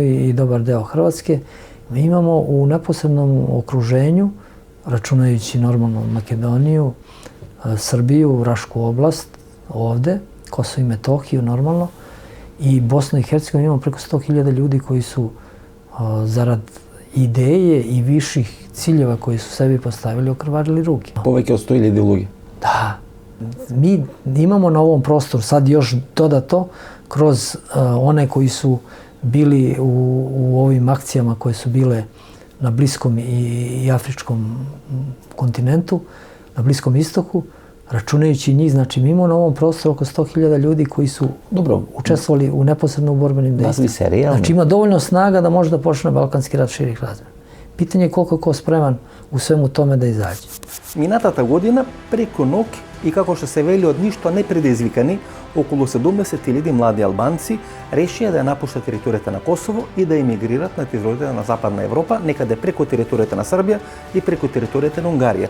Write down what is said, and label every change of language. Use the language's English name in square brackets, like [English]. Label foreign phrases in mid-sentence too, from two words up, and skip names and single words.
[Serbian] i dobar deo Hrvatske, mi imamo u neposrednom okruženju, računajući normalno Makedoniju, Srbiju, Rašku oblast, ovde, Kosovo i Metohiju normalno, i Bosnu i Hercegovinu imamo preko 100.000 ljudi koji su zarad ideje i viših ciljeva koji su sebi postavili okrvarili ruke. [Macedonian] Повеќе од 100.000 луѓе. [Serbian] Da. Mi imamo na ovom prostoru sad još dodato kroz one koji su bili u ovim akcijama koje su bile na Bliskom i Afričkom kontinentu, na Bliskom istoku, računajući njih, znači mi imamo na ovom prostoru oko 100.000 ljudi koji su učestvovali u neposredno u borbenim dejstvima. Znači ima dovoljno snaga da može da počne Balkanski rat širih razmjera. Pitanje je koliko je ko spreman u svemu tome da izađe. [Macedonian] Минатата година преку ноќ и како што се вели од ништо не предизвикани, околу 70.000 млади албанци решија да ја напуштат територијата на Косово и да емигрират на територијата на Западна Европа, некаде преку територијата на Србија и преку територијата на Унгарија.